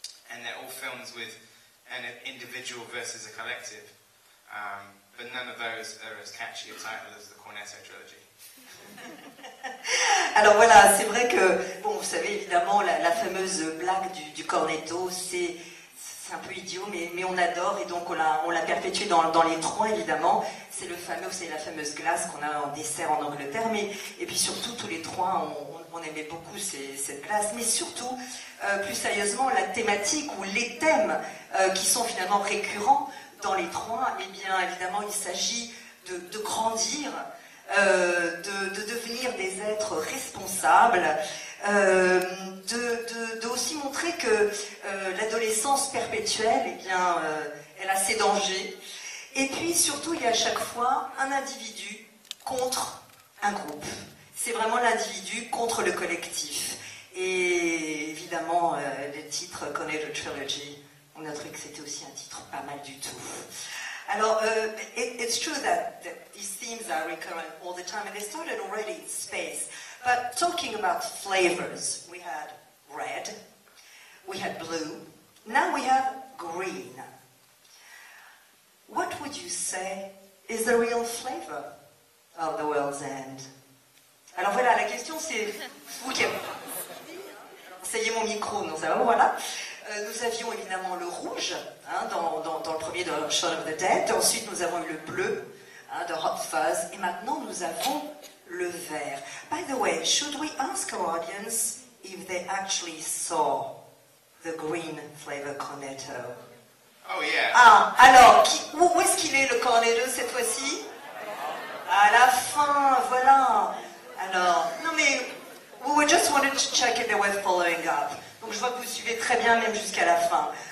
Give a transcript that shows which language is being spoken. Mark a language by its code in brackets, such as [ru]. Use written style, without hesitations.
[en] And they're all films with an individual versus a collective. But none of those are as catchy a title as the Cornetto trilogy. [fr] Alors voilà, c'est vrai que, bon, vous savez évidemment, la fameuse blague du Cornetto, c'est un peu idiot, mais on adore, et donc on l'a perpétué dans les trois évidemment. C'est la fameuse glace qu'on a en dessert en Angleterre, et puis surtout tous les trois, on aimait beaucoup cette glace, mais surtout, plus sérieusement, la thématique ou les thèmes qui sont finalement récurrents dans les trois, eh bien évidemment il s'agit de grandir, de devenir des êtres responsables, de aussi montrer que l'adolescence perpétuelle, eh bien, elle a ses dangers. Et puis surtout, il y a à chaque fois un individu contre un groupe. C'est vraiment l'individu contre le collectif. Et évidemment, le titre Cornetto Trilogy, on a trouvé que c'était aussi un titre pas mal du tout. [en] Alors, it's true that these themes are recurrent all the time, and they started already in space. But talking about flavors, we had red, we had blue, now we have green. What would you say is the real flavor of the World's End? [fr] Alors voilà, la question c'est... Ok, essayez mon micro, non, ça va, voilà. Nous avions évidemment le rouge, hein, dans le premier de Shaun of the Dead. Ensuite, nous avons eu le bleu, hein, de Hot Fuzz. Et maintenant, nous avons le vert. [en] By the way, should we ask our audience if they actually saw the green flavor Cornetto? Oh yeah. [fr] Ah, alors, où est-ce qu'il est le Cornetto cette fois-ci? À la fin, voilà. Alors, non mais, [en] we just wanted to check if they were following up. [fr] Donc je vois que vous suivez très bien, même jusqu'à la fin.